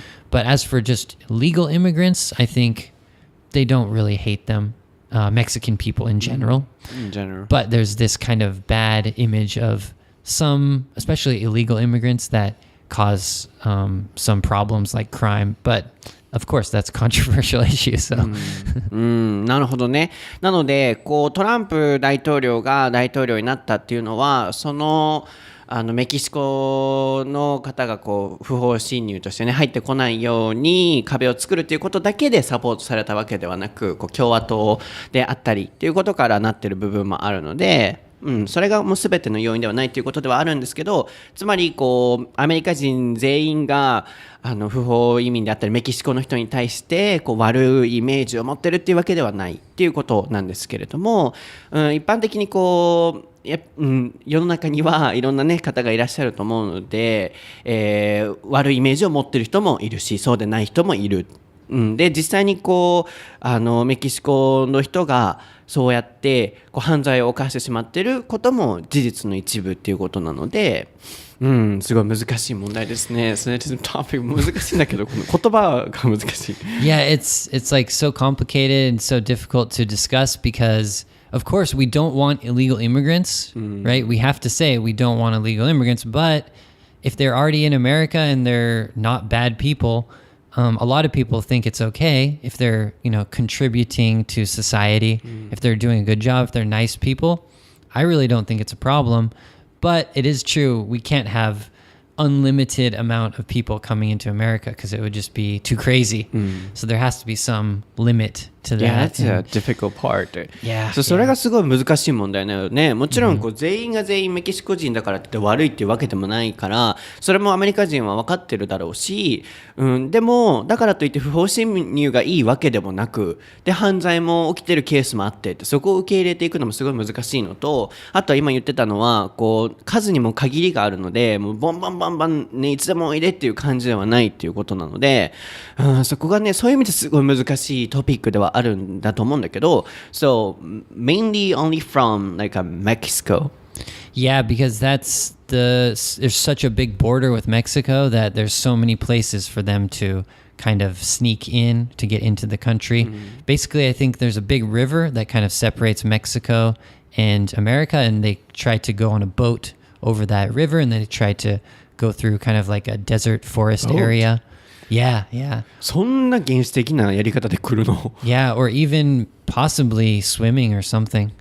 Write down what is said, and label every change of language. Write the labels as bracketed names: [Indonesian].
[English] But as for just legal immigrants, I think they don't really hate them, Mexican people in general. In general. But there's this kind of bad image of some, especially illegal immigrants, that cause some problems like crime. But of course, that's a controversial issue. So. [Japanese] なるほどね。なのでこうトランプ大統領が大統領になったっていうのはそのメキシコの方がこう不法侵入としてね入ってこないように壁を作るということだけでサポートされたわけではなくこう共和党であったりっていうことからなってる部分もあるので。それがもう全ての要因ではないということではあるんですけどつまりこうアメリカ人全員が不法移民であったりメキシコの人に対してこう悪いイメージを持ってるっていうわけではないっていうことなんですけれども、一般的にこう世の中にはいろんな、ね、方がいらっしゃると思うので、悪いイメージを持ってる人もいるしそうでない人もいる。で実際にこうメキシコの人がそうやってこう犯罪を犯してしまっていることも事実の一部っていうことなので、すごい難しい問題ですね。それトピック難しいんだけどこの言葉が難しい。 [English] Yeah, it's like so complicated and so difficult to discuss because of course we don't want illegal immigrants, right? We have to say we don't want illegal immigrants, but if they're already in America and they're not bad people, a lot of people think it's okay if they're, contributing to society, if they're doing a good job, if they're nice people. I really don't think it's a problem, but it is true. We can't have unlimited amount of people coming into America because it would just be too crazy. So there has to be some limit to that. Yeah, that's a difficult part. Yeah, [Japanese] それがすごい難しい問題なのね。もちろんこう全員が全員メキシコ人だからって悪いっていうわけでもないからそれもアメリカ人は分かってるだろうし、でもだからといって不法侵入がいいわけでもなくで犯罪も起きてるケースもあってってそこを受け入れていくのもすごい難しいのとあとは今言ってたのはこう数にも限りがあるのでもうバンバンバンバン、ね、いつでもおいでっていう感じではないっていうことなので、そこがねそういう意味ですごい難しいトピックではあるんだと思うんだけど [English] So mainly only from like Mexico Yeah, because there's such a big border with Mexico that there's so many places for them to kind of sneak in to get into the country. Basically, I think there's a big river that kind of separates Mexico and America, and they try to go on a boat over that river, and then they try to go through kind of like a desert forest area. Yeah. [Japanese] そんな原始的なやり方で来るの [English] Yeah, or even possibly swimming or something.